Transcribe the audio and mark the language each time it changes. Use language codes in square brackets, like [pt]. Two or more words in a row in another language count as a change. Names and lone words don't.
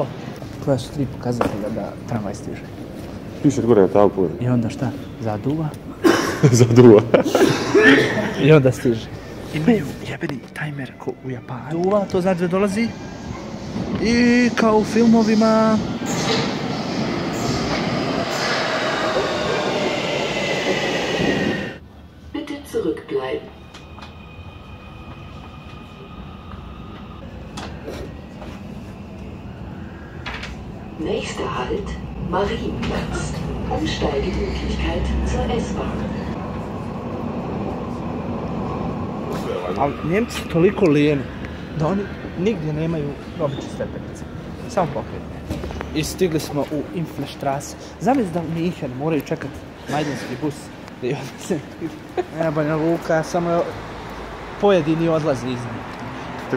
[bs] Koja su 3 pokazatelja da tramvaj stiže. Piše gore na tablu. I onda šta? Zaduva. Zaduva. I onda stiže. Imaju jebeni tajmer ko u Japanu. Duva, to znači da dolazi. I kao u filmovima. [de] Bitte zurückbleiben. Nächster Halt, Marienplatz. Umsteigemöglichkeit zur S-Bahn. [bs] Ali Njemci su toliko lijeni da oni nigdje nemaju obične stepenice. Samo pokretne. I stigli smo u Inflestrasse. Zamisli da u Minhenu moraju čekati majdanski bus. Banja Luka, samo pojedini odlazi iz nje.